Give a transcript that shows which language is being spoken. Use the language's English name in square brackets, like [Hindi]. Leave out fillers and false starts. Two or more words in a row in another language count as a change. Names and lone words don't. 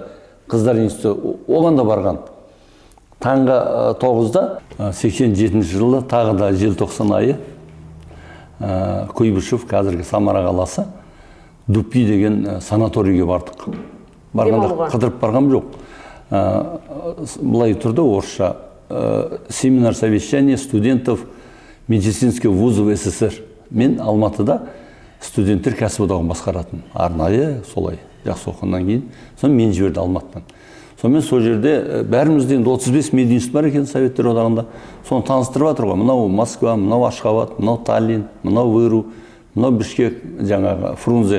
[Kazakh] Қыздар институты оған да барған. Таңғы 9-да 87 жылы тағы да желтоқсан айы Куйбышев, қазіргі Самара қаласы, Дупи деген санаторийге бардық. Барғанда қыдырып барғам жоқ. Бұлай тұрды орысша. [Russian] Семинар совещания студентов медицинских вузов СССР. [Kazakh] Мен Алматыда студенттер кәсіподағын басқаратын. Арнайы солай жақсы оқығаннан кейін. Соны мен жіберді Алматыдан. Сонымен сол жерде бәрімізде 35 мединститут бар екен Советтер одағында. Соны таныстырып жатыр ғой. Мынау Москва, мынау Ашхабад, мынау Таллин, мынау Выру, мынау Бішкек, жаңағы Фрунзе.